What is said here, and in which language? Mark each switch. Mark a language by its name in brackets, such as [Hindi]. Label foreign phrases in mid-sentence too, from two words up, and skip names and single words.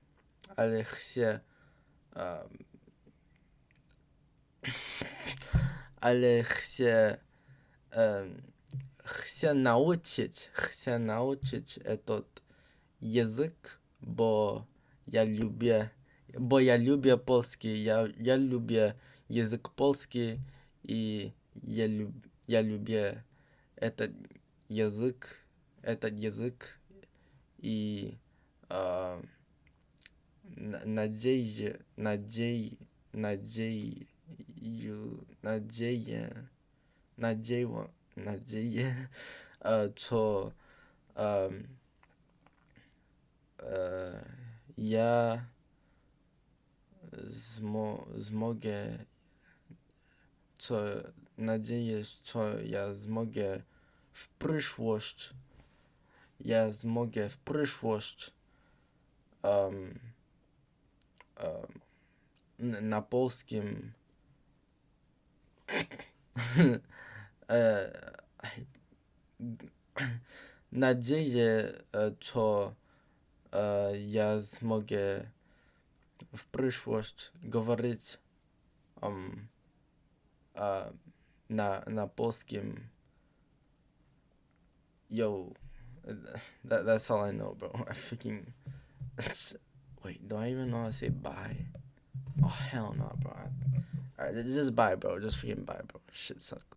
[Polish] um, ale um, chcę nauczyć этот język, bo ja lubię polski, ja lubię język polski i ja lubię [Russian] этот этот язык и [Polish] uh, [Russian] надеюсь, надеюсь, надеюсь, что um, я смогę, надеюсь, что я смогę в [Polish] przyszłość ja mogę w przyszłość um, na polskim e, nadzieję, to ja mogę w przyszłość говорить na polskim. [English] Yo, that's all I know, bro. I freaking wait. Do I even know how to say bye? Oh hell no, bro. Alright, just bye, bro. Just freaking bye, bro. Shit sucks.